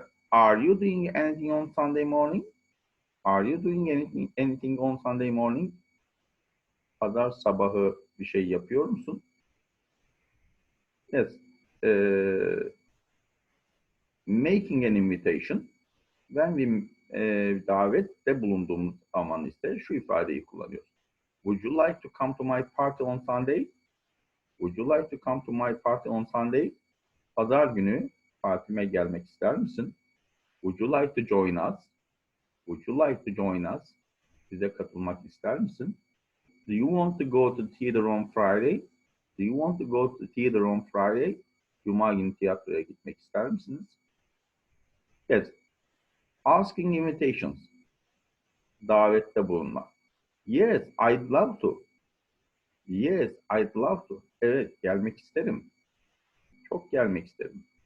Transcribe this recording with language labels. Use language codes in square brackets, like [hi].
[en] Are you doing anything on Sunday morning? Are you doing anything on Sunday morning? [tr] Pazar sabahı bir şey yapıyor musun? Yes. [en] Making an invitation. When we [tr] davette bulunduğumuz zaman ise şu ifadeyi kullanıyoruz. [en] Would you like to come to my party on Sunday? Would you like to come to my party on Sunday? [tr] Pazar günü partime gelmek ister misin? [en] Would you like to join us? Would you like to join us? [tr] Bize katılmak ister misin? [en] Do you want to go to theater on Friday? Do you want to go to theater on Friday? [tr] Cuma günü tiyatroya gitmek ister misiniz? [en] Yes. Asking invitations. [tr] Davette bulunmak. [en] Yes, I'd love to. Yes, I'd love to. [tr] Evet, gelmek isterim. Çok gelmek isterim.